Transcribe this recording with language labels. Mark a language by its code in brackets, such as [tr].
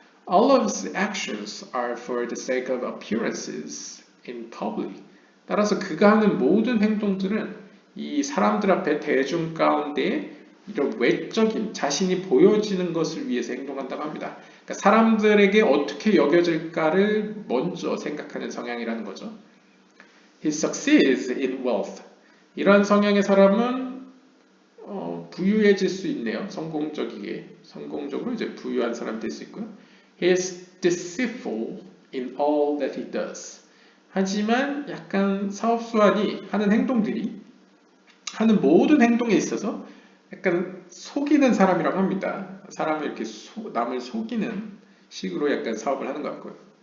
[en] All of his actions are for the sake of appearances in public. [ko] 따라서 그가 하는 모든 행동들은 이 사람들 앞에 대중 가운데 이런 외적인 자신이 보여지는 것을 위해서 행동한다고 합니다. 그러니까 사람들에게 어떻게 여겨질까를 먼저 생각하는 성향이라는 거죠. [en] He succeeds in wealth. [ko] 이러한 성향의 사람은 부유해질 수 있네요. 성공적으로 이제 부유한 사람이 될 수 있고요. [en] He is deceitful in all that he does. [ko] 하지만 약간 사업수완이 하는 행동들이 하는 모든 행동에 있어서 약간 속이는 사람이라고 합니다. 사람을 이렇게 남을 속이는 식으로 약간 사업을 하는 것 같고요.